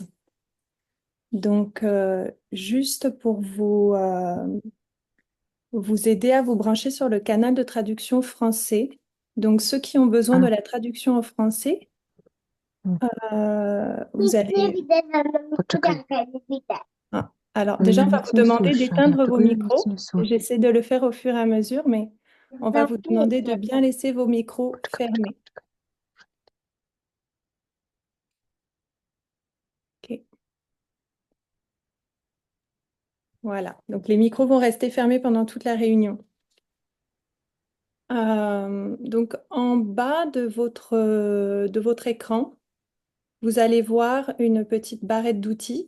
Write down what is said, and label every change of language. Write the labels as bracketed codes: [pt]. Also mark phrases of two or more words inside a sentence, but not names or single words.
[fr] Donc juste pour vous aider à vous brancher sur le canal de traduction français. Donc ceux qui ont besoin de la traduction en français, vous allez... [pl] Poczekaj, [fr] Ah, alors, [pl] ale [fr] déjà, [pl] ja [fr] on va [pl] nic [fr] vous [pl] nie [fr] demander [pl] słyszę, [fr] d'éteindre vos [pl] dlatego ja nic [fr] micros. [pl] nie słyszę. [fr] J'essaie de le faire au fur et à mesure, mais on va vous demander de bien laisser vos micros [pl] Poczekaj, poczekaj, [fr] fermés. [pl] poczekaj. [fr] Ok. Voilà. Donc, les micros vont rester fermés pendant toute la réunion. Donc, en bas de votre écran, vous allez voir une petite barrette d'outils.